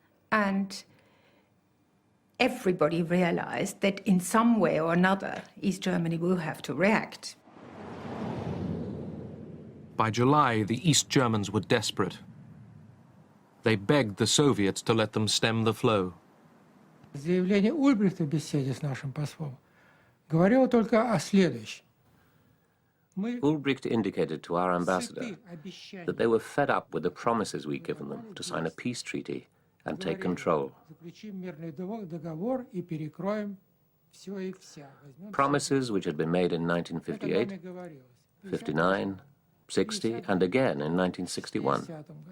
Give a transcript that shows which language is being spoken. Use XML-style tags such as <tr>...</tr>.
<en>And everybody realized that in some way or another, East Germany will have to react. By July, the East Germans were desperate. They begged the Soviets to let them stem the flow.</en> <ru>Заявление Ульбрихта в беседе с нашим послом говорило только о следующем.</ru> <en>Ulbricht indicated to our ambassador that they were fed up with the promises we'd given them to sign a peace treaty and take control. Promises which had been made in 1958, 59, 60, and again in 1961.</en>